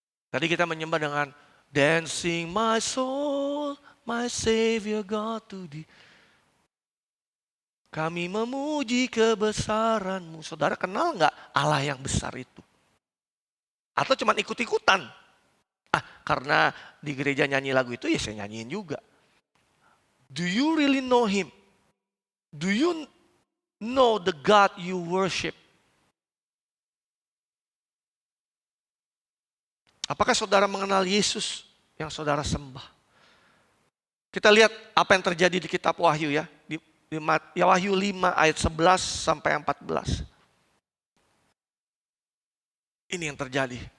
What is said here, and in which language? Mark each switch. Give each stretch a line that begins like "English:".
Indonesian: Tadi kita menyembah dengan
English: dancing my soul, my Savior God to thee.
Indonesian: Kami memuji kebesaran-Mu. Saudara kenal nggak Allah yang besar itu? Atau cuma ikut-ikutan? Karena di gereja nyanyi lagu itu ya saya nyanyiin juga.
English: Do you really know Him? Do you know the God you worship?
Indonesian: Apakah saudara mengenal Yesus yang saudara sembah? Kita lihat apa yang terjadi di kitab Wahyu ya. Di Wahyu 5 ayat 11 sampai 14. Ini yang terjadi.